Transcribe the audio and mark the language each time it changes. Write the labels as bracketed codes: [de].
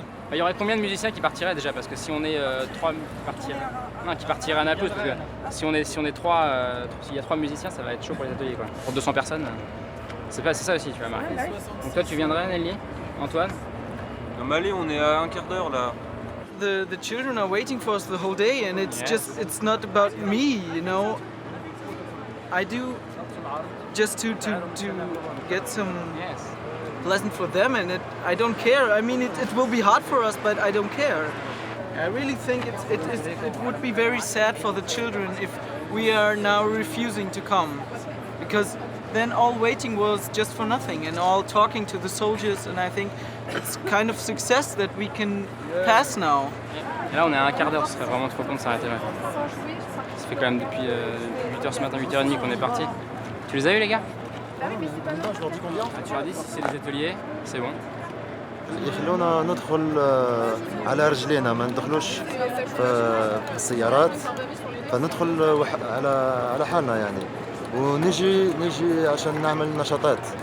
[fr] Il y aurait combien de musiciens qui partiraient déjà? Parce que si on est 3 qui partiraient à Naplouse, parce que si on est 3, s'il y a 3 musiciens, ça va être chaud pour les ateliers, quoi. Pour 200 personnes, c'est ça aussi, tu vois, Marie. Donc toi, tu viendrais, Nelly? Antoine? À Mali, on est à un quart d'heure là. [en] The children are waiting for us the whole day, and it's not about me, you know. I do just to get some pleasant for them, and I don't care. I mean, it will be hard for us, but I don't care. I really think it would be very sad for the children if we are now refusing to come, because then all waiting was just for nothing and all talking to the soldiers, and I think it's kind of success that we can pass now. [fr] Et là on est à un quart d'heure, ce serait vraiment trop con de s'arrêter là. Ça fait quand même depuis 8h ce matin, 8h30 qu'on est parti. Tu les as eu les gars? Je leur dis combien? Tu leur dis si c'est des ateliers, c'est bon. [ar] يخلونا ندخل على رجلينا ما ندخلوش في السيارات فندخل على حالنا يعني ونجي عشان نعمل نشاطات